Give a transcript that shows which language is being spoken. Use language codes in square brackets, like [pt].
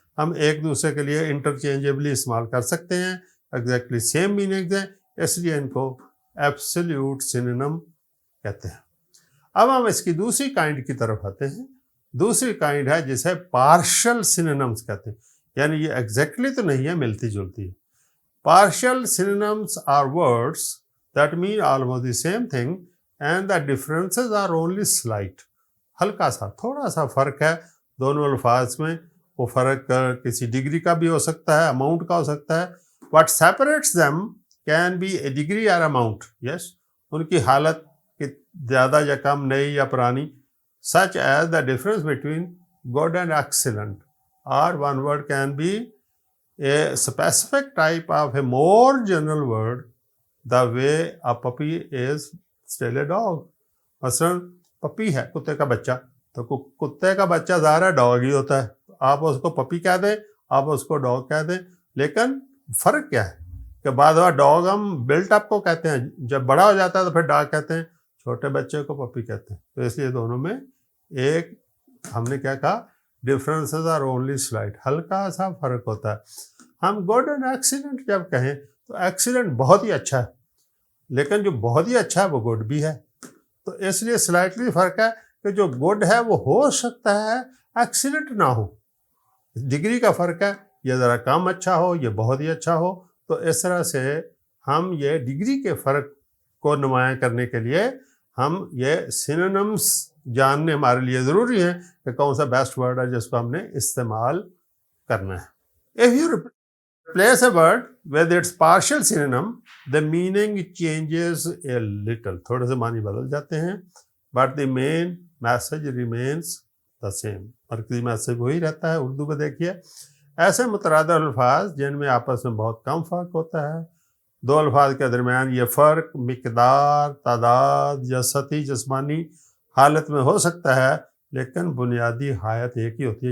[ur] ہم ایک دوسرے کے لیے انٹرچینجبلی استعمال کر سکتے ہیں، ایگزیکٹلی سیم میننگز ہیں، اس لیے ان کو ایبسلیوٹ سینونیم کہتے ہیں. اب ہم اس کی دوسری کائنڈ کی طرف آتے ہیں. دوسری کائنڈ ہے جسے پارشل سینونیمز کہتے ہیں، یعنی یہ ایگزیکٹلی تو نہیں ہے، ملتی جلتی ہے. [en] Partial synonyms are words that mean almost the same thing and the differences are only slight. [ur] ہلکا سا، تھوڑا سا فرق ہے دونوں الفاظ میں. وہ فرق کسی ڈگری کا بھی ہو سکتا ہے، اماؤنٹ کا ہو سکتا ہے. [en] What separates them can be a degree or amount. [ur] یس، ان کی حالت زیادہ یا کم، نئی یا پرانی. [en] Such as the difference between good and excellent, or one word can be a specific type of a more general word the way a puppy is still a dog. [ur] مثلاً پپی ہے، کتے کا بچہ، تو کتے کا بچہ ظاہر ہے ڈاگ ہی ہوتا ہے. آپ اس کو پپی کہہ دیں، آپ اس کو ڈاگ کہہ دیں، لیکن فرق کیا ہے کہ بعض دفعہ ڈاگ ہم بلٹ اپ کو کہتے ہیں، جب بڑا ہو جاتا ہے تو پھر ڈاگ کہتے ہیں، چھوٹے بچے کو پپی کہتے ہیں. تو اس لیے دونوں میں ایک، ہم نے کیا کہا، [en] differences are only slight, [ur] ہلکا سا فرق ہوتا ہے. ہم گڈ اینڈ ایکسیلنٹ جب کہیں تو ایکسیلنٹ بہت ہی اچھا ہے، لیکن جو بہت ہی اچھا ہے وہ گڈ بھی ہے. تو اس لیے سلائٹلی فرق ہے کہ جو گڈ ہے وہ ہو سکتا ہے ایکسیلنٹ نہ ہو. ڈگری کا فرق ہے، یہ ذرا کم اچھا ہو، یہ بہت ہی اچھا ہو. تو اس طرح سے ہم یہ ڈگری کے فرق کو نمایاں کرنے کے لیے ہم یہ سینونیمس جاننے ہمارے لیے ضروری ہے کہ کون سا بیسٹ ورڈ ہے جس کو ہم نے استعمال کرنا ہے. [en] If you replace a word with its partial synonym, the meaning changes a little. [ur] تھوڑے سے معنی بدل جاتے ہیں، [en] but the main message remains the same. [ur] مرکزی میسج وہی رہتا ہے. اردو میں دیکھیے، ایسے مترادف الفاظ جن میں آپس میں بہت کم فرق ہوتا ہے. دو الفاظ کے درمیان یہ فرق مقدار، تعداد یا سطحی جسمانی حالت میں ہو سکتا ہے، لیکن بنیادی حالت ایک ہی ہوتی ہے.